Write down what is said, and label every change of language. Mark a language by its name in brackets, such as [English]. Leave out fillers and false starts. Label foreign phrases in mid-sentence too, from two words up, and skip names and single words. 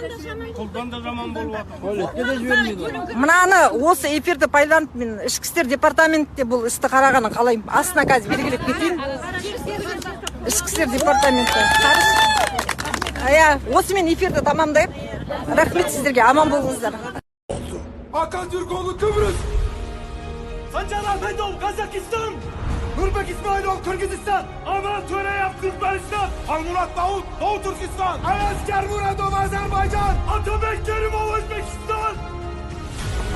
[Kazakh] Құлдан да жаман болып Мынаны осы эфирді пайдаланып, мен ішкі істер департаментте бұл істі қарағанын қалаймын. Астына қазір белгілеп кетейін. Ішкі істер департаменті. Осымен эфирді тамамдайық. Рахмет сіздерге, аман болыңыздар. [Turkish] Hakan Türkoğlu Kıbrıs, Sancar Ahmetov Kazakistan, Nurbek İsmailov Kırgızistan, Aman Töreyev Türkmenistan, Halmurat Davut Doğu Türkistan, Ayaz Kermuradov Azerbaycan, Atabek Kerimov Özbekistan.